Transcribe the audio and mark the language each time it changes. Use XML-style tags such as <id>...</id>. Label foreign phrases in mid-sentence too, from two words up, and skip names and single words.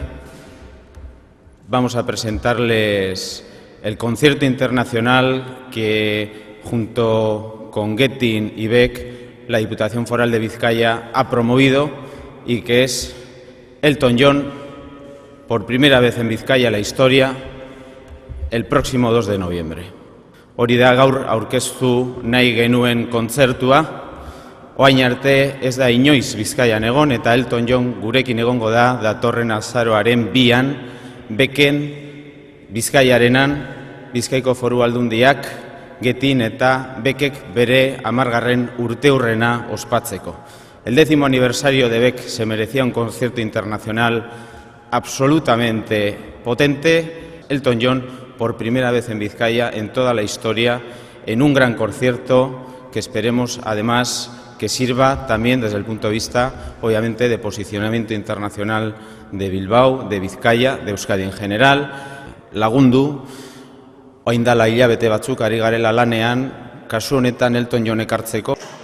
<es>Vamos a presentarles el concierto internacional que, junto con Getin y Beck, la Diputación Foral de Vizcaya ha promovido, y que es Elton John, por primera vez en Vizcaya la historia, el próximo 2 de noviembre.</es> <eu>Hori da gaur aurkeztu nahi genuen kontzertua. Orain arte ez da inoiz Bizkaian egon, eta Elton John gurekin egongo da datorren azaroaren 2an, Becken, Bizkaiarenan, Bizkaiko Foru Aldundiak, Getin eta Beckek bere 10. urteurrena ospatzeko.</eu> <es>El 10º aniversario de Beck se merecía un concierto internacional absolutamente potente. Elton John, por primera vez en Vizcaya, en toda la historia, en un gran concierto que esperemos, además, que sirva también desde el punto de vista, obviamente, de posicionamiento internacional de Bilbao, de Vizcaya, de Euskadi en general.</es> <eu>Lagundu, orain dela hilabete batzuk ari garela lanean, kasu honetan Elton John ekartzeko.</eu>